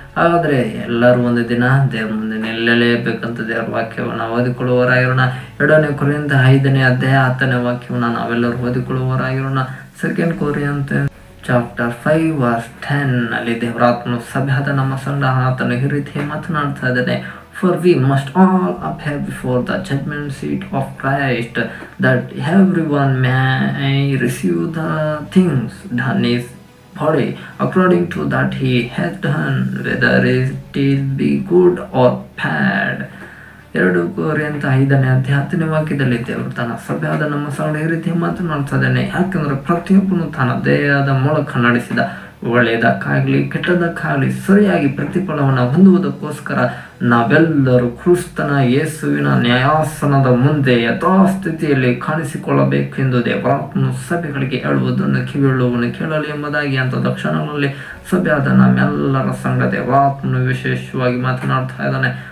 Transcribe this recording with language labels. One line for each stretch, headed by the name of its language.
Kannada: ಹಾಗಾದರೆ ಎಲ್ಲರೂ ಒಂದು ದಿನ ದೇವ್ರ ಮುಂದೆ ನಿಲ್ಲಲೇಬೇಕಂತ ದೇವರ ವಾಕ್ಯವನ್ನು ಓದಿಕೊಳ್ಳುವವರಾಗಿರೋಣ. 2ನೇ ಕೊರಿಂಥ 5ನೇ ಅಧ್ಯಾಯ 10ನೇ ವಾಕ್ಯವನ್ನು ನಾವೆಲ್ಲರೂ ಓದಿಕೊಳ್ಳುವವರಾಗಿರೋಣ.
English: 2 Corinthians chapter 5 verse 10
Kannada: ಅಲ್ಲಿ ದೇವರಾತ್ಮನು ಸಭೆಯಾದ ನಮ್ಮ ಸಂಘ ಆತನು ಈ ರೀತಿ ಮಾತನಾಡ್ತಾ ಇದ್ದಾನೆ.
English: For we must all appear before the judgment seat of Christ, that everyone may receive the things done in his body according to that he has done, whether it be good or bad.
Kannada: 2 Corinthians 5ನೇ ಅಧ್ಯಾಯ 10ನೇ ವಾಕ್ಯದಲ್ಲಿ ದೇವರು ತನ್ನ ಸಭೆಯಾದ ನಮ್ಮ ಸಂಗಡ ಈ ರೀತಿ ಮಾತನಾಡ್ತಾ ಇದ್ದಾನೆ. ಯಾಕಂದ್ರೆ ಪ್ರತಿಯೊಬ್ಬನು ತನ್ನ ದೇಹದ ಮೂಲಕ ನಡೆಸಿದ ಒಳ್ಳೆಯದಕ್ಕಾಗಲಿ ಕೆಟ್ಟದಕ್ಕಾಗಲಿ ಸರಿಯಾಗಿ ಪ್ರತಿಫಲವನ್ನು ಹೊಂದುವುದಕ್ಕೋಸ್ಕರ ನಾವೆಲ್ಲರೂ ಕ್ರಿಸ್ತನ ಯೇಸುವಿನ ನ್ಯಾಯಾಸನದ ಮುಂದೆ ಯಥಾಸ್ಥಿತಿಯಲ್ಲಿ ಕಾಣಿಸಿಕೊಳ್ಳಬೇಕೆಂದು ದೇವರಾತ್ಮನು ಸಭೆಗಳಿಗೆ ಹೇಳುವುದನ್ನು ಕಿವಿಯುಳ್ಳವನು ಕೇಳಲಿ ಎಂಬುದಾಗಿ ಅಂತ ಕ್ಷಣಗಳಲ್ಲಿ ಸಭೆಯಾದ ನಮ್ಮೆಲ್ಲರ ಸಂಘ ದೇವರಾತ್ಮನು ವಿಶೇಷವಾಗಿ ಮಾತನಾಡ್ತಾ ಇದ್ದಾನೆ.